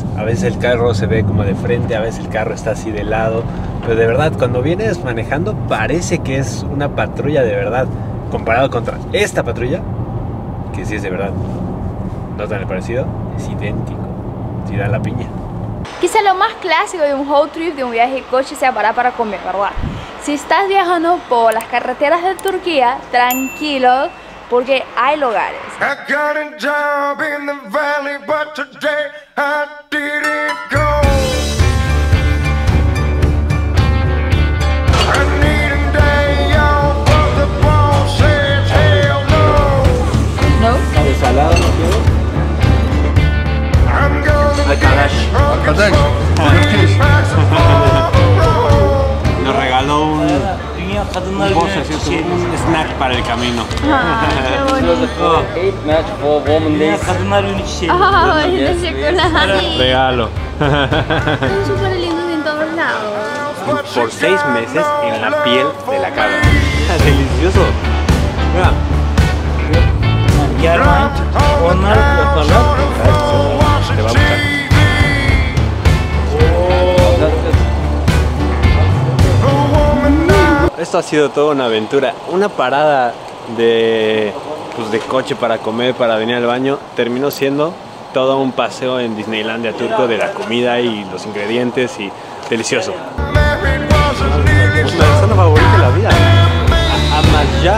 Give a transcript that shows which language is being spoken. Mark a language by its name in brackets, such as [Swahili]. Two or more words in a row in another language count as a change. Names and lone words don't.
[Spanish] A veces el carro se ve como de frente, a veces el carro está así de lado, pero de verdad cuando vienes manejando parece que es una patrulla de verdad, comparado contra esta patrulla, que sí es de verdad. ¿No tan parecido? Es idéntico, si da la piña. Quizá lo más clásico de un [English] road trip, [Spanish] de un viaje en coche, sea parar para comer, ¿verdad? Si estás viajando por las carreteras de Turquía, tranquilo, porque hay lugares. [English] I got a job in the valley, but today I didn't go. I need a day off, but the boss says hell no. [Spanish] ¿No? ¿Sabes salado, no quieres? I'm gonna Arkadaş. get drunk and smoke 3 packs of Marlboro. Nos regaló un Un postre, ¿cierto? Un snack para el camino. Ah, qué bonito. Ay, teşekkürler. Regalo. Son súper lindos en todos lados. Por 6 meses en la piel de la cabra. Delicioso. Mira. [Turkish] Yarın onlar yaparlar. [Spanish] Te va a gustar. Esto ha sido toda una aventura. Una parada de coche para comer, para venir al baño, terminó siendo todo un paseo en Disneylandia turco de la comida y los ingredientes y delicioso. Pues mi zona favorita de la vida. Amasya.